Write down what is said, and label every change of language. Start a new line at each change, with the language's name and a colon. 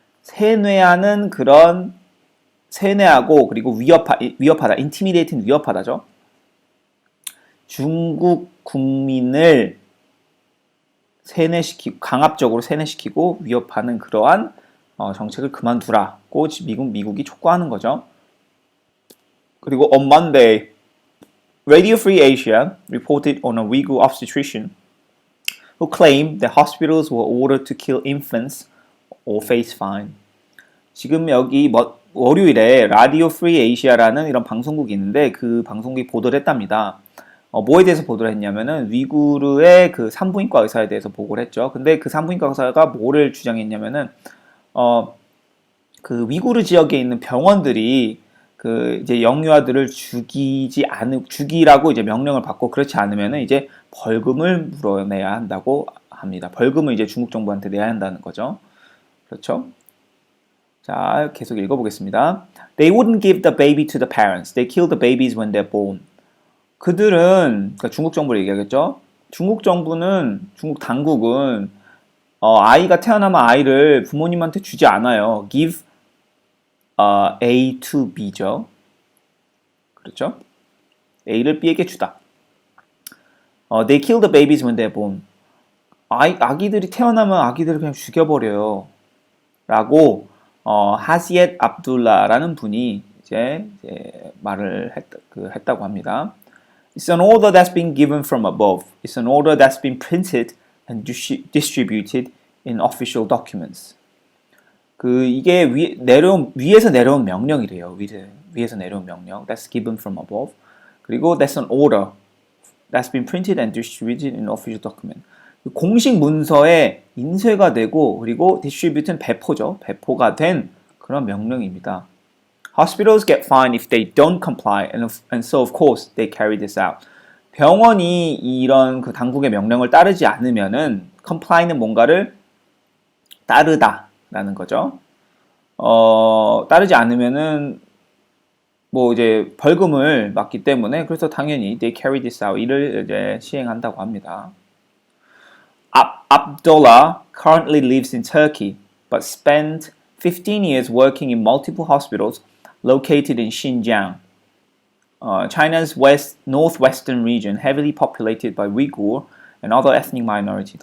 Korean: 세뇌하는 그런 세뇌하고 그리고 위협하다, intimidate는 위협하다죠. 중국 국민을 강압적으로 세뇌시키고 위협하는 그러한 정책을 그만두라고 미국이 촉구하는 거죠. 그리고
English: on Monday, Radio Free Asia reported on a Uyghur obstetrician who claimed that hospitals were ordered to kill infants or face fine.
Korean: 지금 여기 월요일에 라디오 프리 에이시아라는 이런 방송국이 있는데 그 방송국이 보도를 했답니다. 뭐에 대해서 보도를 했냐면은 위구르의 그 산부인과 의사에 대해서 보고를 했죠. 근데 그 산부인과 의사가 뭐를 주장했냐면은 그 위구르 지역에 있는 병원들이 그 이제 영유아들을 죽이라고 이제 명령을 받고 그렇지 않으면은 이제 벌금을 물어내야 한다고 합니다. 벌금을 이제 중국 정부한테 내야 한다는 거죠. 그렇죠? 자, 계속 읽어보겠습니다.
English: They wouldn't give the baby to the parents. They kill the babies when they're born.
Korean: 그들은 그러니까 중국 정부를 얘기하겠죠. 중국 당국은 아이가 태어나면 아이를 부모님한테 주지 않아요.
English: Give A to B
Korean: 죠. 그렇죠? A를 B에게 주다.
English: They kill the babies when they're born.
Korean: 아기들이 태어나면 아기들을 그냥 죽여버려요. 라고 하시엣 압둘라라는 분이 이제 말을 했다고 합니다.
English: It's an order that's been given from above. It's an order that's been printed and distributed in official documents.
Korean: 이게 위에서 내려온 명령이래요. 위에서 내려온 명령.
English: That's given from above.
Korean: 그리고
English: that's an order that's been printed and distributed in official document.
Korean: 공식 문서에 인쇄가 되고 그리고 distribute는 배포죠. 배포가 된 그런 명령입니다.
English: Hospitals get fined if they don't comply, and so of course they carry this out.
Korean: 병원이 이런 그 당국의 명령을 따르지 않으면은 comply는 뭔가를 따르다라는 거죠. 따르지 않으면은 뭐 이제 벌금을 맞기 때문에 그래서 당연히
English: they carry this out
Korean: 이를 이제 시행한다고 합니다.
English: Abdullah currently lives in Turkey, but spent 15 years working in multiple hospitals located in Xinjiang, China's northwestern region, heavily populated by Uyghur and other ethnic minorities.